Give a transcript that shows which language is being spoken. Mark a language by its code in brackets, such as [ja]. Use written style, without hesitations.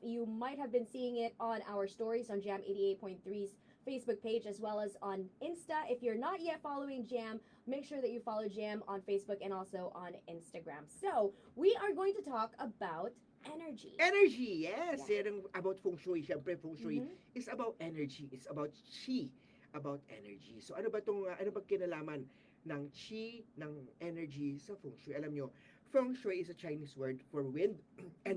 [en] You might have been seeing it on our stories on Jam 88.3's Facebook page as well as on Insta. If you're not yet following Jam, make sure that you follow Jam on Facebook and also on Instagram. So we are going to talk about energy. Energy, yes. Yeah. [tl] Yan ang about feng shui. Siyempre, feng shui Mhm. [en] is about energy. It's about chi, about energy. [tl] So ano ba kinalaman ng chi, ng energy sa feng shui? Alam nyo, [en] feng shui is a Chinese word for wind and